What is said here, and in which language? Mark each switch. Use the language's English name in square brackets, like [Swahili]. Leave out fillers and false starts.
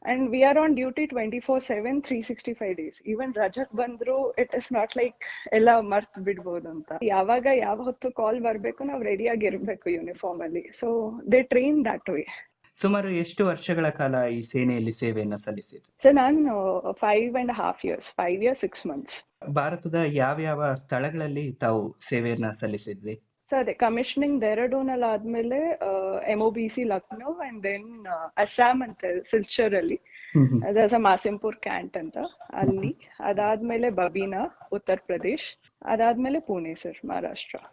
[English] And we are on duty 24/7 365 days. Even [Kannada] ರಜಕ್ ಬಂದ್ರು [English] it is not like [Kannada] ಎಲ್ಲ ಮರ್ತ್ ಬಿಡ್ಬೋದು ಅಂತ. ಯಾವಾಗ ಯಾವ ಹೊತ್ತು ಕಾಲ್ ಬರ್ಬೇಕು ನಾವು ರೆಡಿ ಆಗಿರ್ಬೇಕು ಯೂನಿಫಾರ್ಮ್ ಅಲ್ಲಿ. [English] So they train that way. [Kannada] ಸುಮಾರು ಎಷ್ಟು ವರ್ಷಗಳ ಕಾಲ ಈ ಸೇನೆಯಲ್ಲಿ ಸೇವೆಯನ್ನ ಸಲ್ಲಿಸಿದ್ರಿ? ಸರ್, ನಾನು 5.5 years, 5 years 6 months. ಭಾರತದ ಯಾವ ಸ್ಥಳಗಳಲ್ಲಿ ತಾವು ಸೇವೆಯನ್ನ ಸಲ್ಲಿಸಿದ್ರಿ? ಸರ್, ಅದೇ ಕಮಿಷನಿಂಗ್ ಡೆಹ್ರಾಡೂನ್ ಅಲ್ಲಿ ಆದ್ಮೇಲೆ MOBC Lucknow, and then Assam ಅಂತ ಸಿಲ್ಚರ್ ಅಲ್ಲಿ, ಮಾಸಿಂಪುರ್ ಕ್ಯಾಂಟ್ ಅಂತ ಅಲ್ಲಿ, ಅದಾದ್ಮೇಲೆ ಬಬೀನಾ ಉತ್ತರ ಪ್ರದೇಶ್, ಅದಾದ್ಮೇಲೆ ಪುಣೆ ಸರ್, ಮಹಾರಾಷ್ಟ್ರ.